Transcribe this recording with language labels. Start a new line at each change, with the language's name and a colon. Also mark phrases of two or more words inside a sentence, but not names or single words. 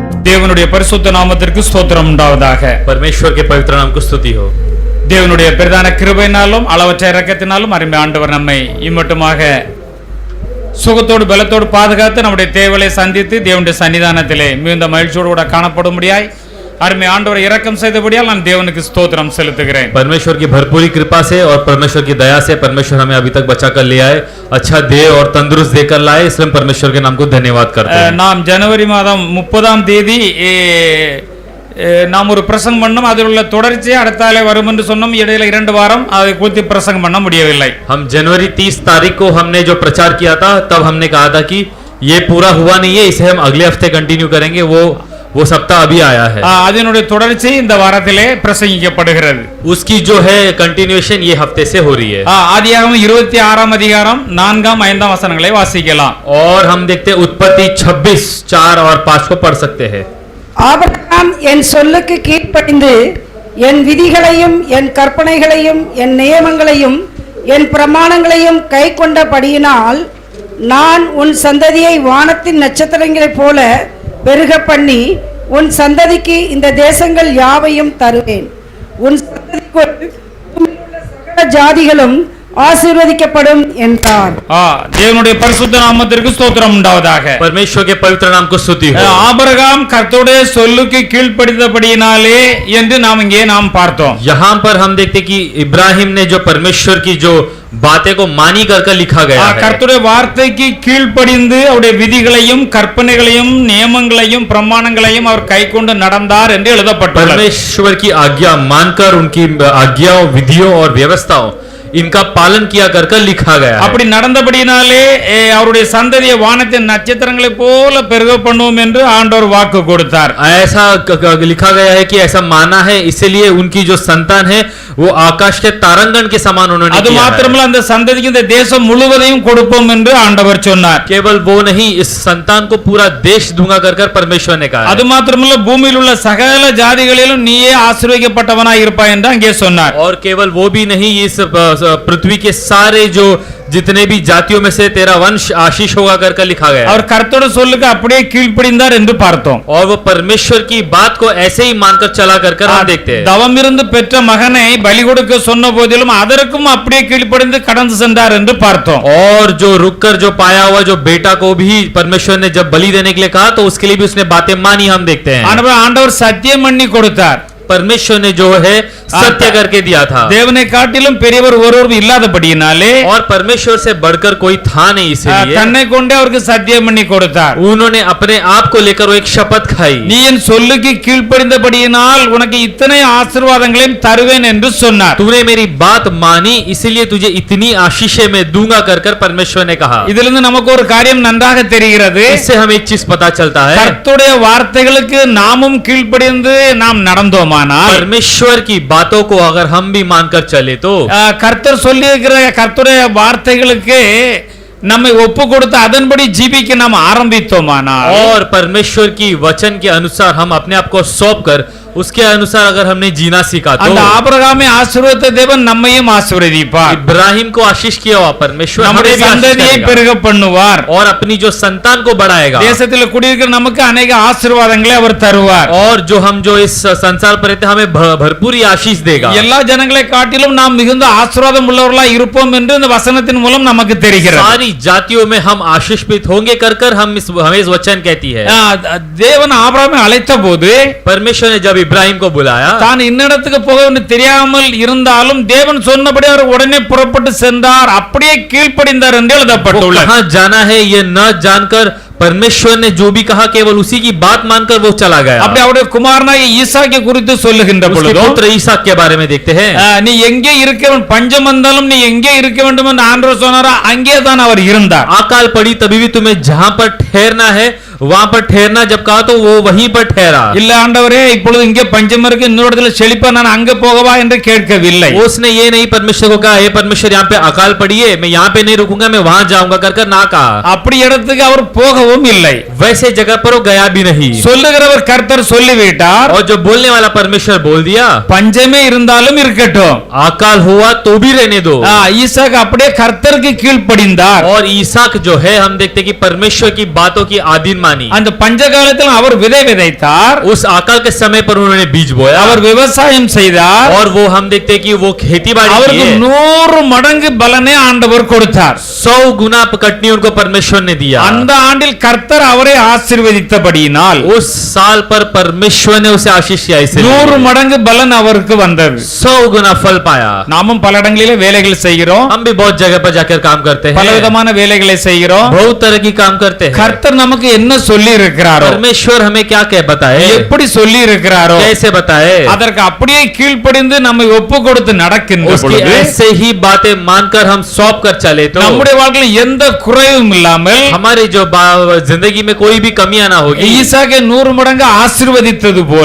Tamil: தேவனுடைய பரிசுத்த நாமத்திற்கு ஸ்தோத்திரம் உண்டாவதாக.
Hindi: परमेश्वर के पवित्र नाम को स्तुति हो।
Tamil: தேவனுடைய பிரதான கிருபையினாலும் அளவற்ற இரக்கத்தினாலும் அருமை ஆண்டவர் நம்மை இம்மட்டுமாக சுகத்தோடு பலத்தோடு பாதுகாத்து நம்முடைய தேவைகளை சந்தித்து தேவனுடைய சன்னிதானத்திலே மிகுந்த மகிழ்ச்சியோடு கூட காணப்படும்படியாய் அருமை ஆண்டவர் இரக்கம் செய்தபடியால் நான் தேவனுக்கு ஸ்தோத்திரம் செலுத்துகிறேன்.
Hindi: परमेश्वर की भरपूरी कृपा से और परमेश्वर की दया से परमेश्वर हमें अभी तक बचा कर ले आए, अच्छा देह और तंदुरुस्त देकर लाए, इसलिए परमेश्वर के नाम को धन्यवाद करते हैं।
Tamil: நாம் ஜனவரி மாதம் 30ஆம் தேதி நாம் ஒரு பிரசங்கம் பண்ணோம். அதில் உள்ள தொடர்ச்சியை அடுத்தாலே வரும் என்று சொன்னோம். இடையில 2 வாரம் அதை குறித்து பிரசங்கம் பண்ண முடியவில்லை.
Hindi: हम जनवरी 30 तारीख को हमने जो प्रचार किया था तब हमने कहा था कि ये पूरा हुआ नहीं है, इसे हम अगले हफ्ते कंटिन्यू करेंगे। वो सप्ताह अभी आया है।
Tamil: அதனுடைய தொடர்ச்சி இந்த வாரத்திலே பிரசங்கிக்கப்படுகிறது.
Hindi: उसकी जो है कंटिन्यूएशन ये हफ्ते से हो रही है।
Tamil: ஆதியாகமம் 26ஆம் அதிகாரம் 4ஆம் 5ஆம் வசனங்களை வாசிக்கலாம்.
Hindi: और हम देखते हैं उत्पत्ति 26 4 और 5 को पढ़ सकते हैं।
Tamil: ஆபிரகாம் என் சொல்லுக்கு கீழ்ப்படிந்து என் விதிகளையும் என் கற்பனைகளையும் என் நியமங்களையும் என் பிரமாணங்களையும் கைக்கொண்டபடியினால் நான் உன் சந்ததியை வானத்தின் நட்சத்திரங்களைப் போல பெருக பண்ணி உன் சந்ததிக்கு இந்த தேசங்கள் யாவையும் தருவேன். உன் சந்ததிக்குள் சகல ஜாதிகளும் ஆசீர்வதிக்கப்படும் என்றார். தேவனுடைய பரிசுத்த நாமத்திற்கு ஸ்தோத்திரம் உண்டாவதாக.
Hindi: परमेश्वर के पवित्र नाम को स्तुति हो।
Tamil: ஆபிரகாம் கர்த்தருடைய சொல்லுக்கு கீழ்ப்படிந்தபடியினாலே என்று நாம் பார்த்தோம்.
Hindi: यहाँ पर हम देखते कि इब्राहिम ने जो परमेश्वर की जो बातें को मानी कर लिखा गया है।
Tamil: கர்த்தருடைய வார்த்தைக்கு கீழ்ப்படிந்து அவருடைய விதிகளையும் கற்பனைகளையும் நியமங்களையும் பிரமாணங்களையும் அவர் கைக்கொண்டு நடந்தார் என்று எழுதப்பட்டுள்ளது.
Hindi: परमेश्वर की आज्ञा मानकर उनकी आज्ञाओं विधियों और व्यवस्थाओं इनका पालन किया कर लिखा गया है।
Tamil: அப்படி நடந்தபடினாலே அவருடைய சந்ததியை வானத்தின் நட்சத்திரங்களைப் போல பெருக பண்ணுவோம் என்று ஆண்டவர் வாக்கு கொடுத்தார்.
Hindi: ऐसा लिखा गया है कि ऐसा माना है, इसलिए उनकी जो संतान है वो आकाश के तारांगण के समान उन्होंने
Tamil: அது மாத்திரமல்ல அந்த சந்ததிக்கு இந்த தேசம் முழுவதையும் கொடுப்போம் என்று ஆண்டவர் சொன்னார்.
Hindi: केवल वो नहीं, इस संतान को पूरा देश दूंगा कर परमेश्वर ने कहा।
Tamil: அது மாத்திரமல்ல பூமியில் உள்ள சகல ஜாதிகளிலும் நீயே ஆசீர்வதிக்கப்பட்டவனாய் இருப்பாய் என்று அங்கே சொன்னார்.
Hindi: और केवल वो भी नहीं, इस पृथ्वी के सारे जो जितने भी जातियों में से तेरा वंश आशीष होगा कर लिखा गया।
Tamil: அவர் கர்த்தருடைய சொல்லுக்கு அப்படியே கீழ்ப்படிந்தார் என்று பார்த்தோம்.
Hindi: और वो परमेश्वर की बात को ऐसे ही मानकर चला कर हम देखते हैं।
Tamil: தவம் இருந்து பெற்ற மகனை பலி கொடுக்க சொன்ன போதிலும் அதற்கும் அப்படியே கீழ்ப்படிந்து கடந்து சென்றார் என்று பார்த்தோம்.
Hindi: और जो रुककर जो पाया हुआ जो बेटा को भी परमेश्वर ने जब बलि देने के लिए कहा तो उसके लिए भी उसने बातें मानी, हम देखते हैं।
Tamil: ஆண்டவர் சத்தியம் பண்ணி கொடுத்தார்.
Hindi: परमेश्वर ने जो है सत्य करके दिया था।
Tamil: தேவனை காட்டிலும் பெரியவர் ஒருவரும் இல்லாதபடியினாலே
Hindi: और परमेश्वर से बढ़कर कोई था नहीं, इसलिए
Tamil: தன்னை கொண்டே அவருக்கு சத்தியம் பண்ணி கொடுத்தார்.
Hindi: उन्होंने अपने आप को लेकर वो एक शपथ खाई।
Tamil: நீ என் சொல்லுக்கு கீழ்ப்படிந்தபடியினால் உனக்கு இத்தனை ஆசீர்வாதங்களையும் தருவேன் என்று சொன்னார்.
Hindi: तूने मेरी बात मानी इसलिए तुझे इतनी आशीषें मैं दूंगा कर परमेश्वर ने कहा।
Tamil: இதிலிருந்து நமக்கு ஒரு காரியம் நன்றாக தெரிகிறது.
Hindi: इससे हमें एक चीज पता चलता है,
Tamil: கர்த்தருடைய வார்த்தைகளுக்கு நாமும் கீழ்ப்படிந்து நாம் நடந்தோமானால்,
Hindi: परमेश्वर की बातों को अगर हम भी मानकर चले तो
Tamil: கர்த்தர் சொல்லி இருக்கிற கர்த்தருடைய வார்த்தைகளுக்கு நம்மை ஒப்பு கொடுத்து அதன்படி ஜீவிக்க நாம் ஆரம்பித்தோமானால்,
Hindi: और परमेश्वर की वचन के अनुसार हम अपने आप को सौंप कर उसके अनुसार अगर हमने जीना सीखा तो
Tamil: அந்த ஆபிரகாமை ஆசீர்வதித்த தேவன் நம்மையும் ஆசீர்வதிப்பார்.
Hindi: इब्राहिम को आशीष किया हुआ परमेश्वर
Tamil: நம்முடைய சந்ததியை பெருக பண்ணுவார்.
Hindi: और अपनी जो संतान को बढ़ाएगा।
Tamil: தேசத்தில் குடியிருக்கிற நமக்கு अनेक ஆசீர்வாதங்களை அவர் தருவார்.
Hindi: और जो हम जो इस संसार पर रहते हैं हमें भरपूर आशीष देगा।
Tamil: எல்லா ஜனங்களை காட்டிலும் நாம் மிகுந்த ஆசீர்வாதம் உள்ளவர்களாய் இருப்போம் என்று இந்த வசனத்தின் மூலம் நமக்கு தெரிகிறது.
Hindi: सारी जातियों में हम आशीषित होंगे कर हमें इस वचन कहती है।
Tamil: தேவன் ஆபிரகாமை அழைத்த போது
Hindi: परमेश्वर ने जब इब्राहिम को बुलाया,
Tamil: தான் இன்னிடத்துக்கு போக தெரியாமல் இருந்தாலும் தேவன் சொன்னபடி அவர் உடனே புறப்பட்டு சென்றார், அப்படியே கீழ்ப்படிந்தார் என்று எழுதப்பட்டுள்ளது.
Hindi: कहां जाना है ये न जानकर परमेश्वर ने जो भी कहा केवल उसी की बात मानकर वो चला गया।
Tamil: அப்படி அவருடைய குமாரனாகிய ஈசாக்கை குறித்து சொல்லுகின்ற பொழுது
Hindi: पुत्र ईसाक के बारे में देखते हैं,
Tamil: நீ எங்கே இருக்க வேண்டும், பஞ்சம் வந்தாலும் நீ எங்கே இருக்க வேண்டும் என்று ஆண்டவர் சொன்னாரோ அங்கே தான் அவர் இருந்தார்.
Hindi: अकाल पड़ी तभी भी तुम्हें जहां पर ठहरना है वहां पर ठहरना जब कहा तो वो वहीं पर ठहरा।
Tamil: இல்ல ஆண்டவரே இப்பொழுது இங்கே பஞ்சம் இருக்கு, இன்னொரு இடத்துல செழிப்பா நான் அங்க போகவா என்று கேட்கவில்லை.
Hindi: उसने ये नहीं परमेश्वर को कहा हे परमेश्वर यहाँ पे अकाल पड़ी है, मैं यहाँ पे नहीं रुकूंगा, मैं वहां जाऊंगा कर ना कहा।
Tamil: அப்படி இடத்துக்கு அவர் போகவும் இல்லை.
Hindi: वैसे जगह पर वो गया भी नहीं।
Tamil: சொல்லுகிறவர் கர்த்தர் சொல்லிவிட்டார்,
Hindi: और जो बोलने वाला परमेश्वर बोल दिया,
Tamil: பஞ்சமே இருந்தாலும் இருக்கட்டும்,
Hindi: अकाल हुआ तो भी रहने दो।
Tamil: ஈசாக் அப்படியே கர்த்தருக்கு கீழ்ப்படிந்தார்.
Hindi: और ईसाक जो है हम देखते कि परमेश्वर की बातों की आधीन मानी।
Tamil: அந்த பஞ்ச காலத்தில் அவர் விதை விதைத்தார்,
Hindi: उस अकाल के समय पर उन्होंने बीज बोया
Tamil: அவர் விவசாயம் செய்தார்,
Hindi: और वो हम देखते हैं कि वो खेती बाड़ी
Tamil: அவருக்கு
Hindi: किए।
Tamil: 100 மடங்கு பலனை ஆண்டவர் கொடுத்தார்.
Hindi: 100 गुना कटनी उनको परमेश्वर ने दिया।
Tamil: அந்த ஆண்டில் கர்த்தர் அவரை ஆசீர்வதித்தபடியினால்
Hindi: उस साल पर परमेश्वर ने उसे आशीष किया, इसे
Tamil: 100 மடங்கு பலன் அவருக்கு வந்தது.
Hindi: 100 गुना फल पाया।
Tamil: நாமும் பல இடங்களிலே வேலைகள் செய்கிறோம்,
Hindi: हम भी बहुत जगह पर जाकर काम करते हैं,
Tamil: பலவிதமான வேலைகளை செய்கிறோம்.
Hindi: बहुत तरह की काम करते हैं।
Tamil: கர்த்தர் நமக்கு என்ன சொல்லி இருக்கிறாரோ,
Hindi: परमेश्वर हमें क्या क्या बताए,
Tamil: எப்படி சொல்லி இருக்கிறாரோ
Hindi: कैसे बताए,
Tamil: அதற்கு அப்படியே கீழ்ப்படிந்து நம்மை ஒப்பு கொடுத்து நடக்கின்ற
Hindi: उसकी
Tamil: பொழுது
Hindi: ऐसे ही बातें मानकर हम सौंप कर चले तो
Tamil: நம்முடைய வாழ்க்கையில் எந்த குறைவும் இல்லாமல்
Hindi: हमारी जो जिंदगी में कोई भी कमियां ना होगी।
Tamil: ஈசாக்கை 100 மடங்கு ஆசீர்வதித்தது போல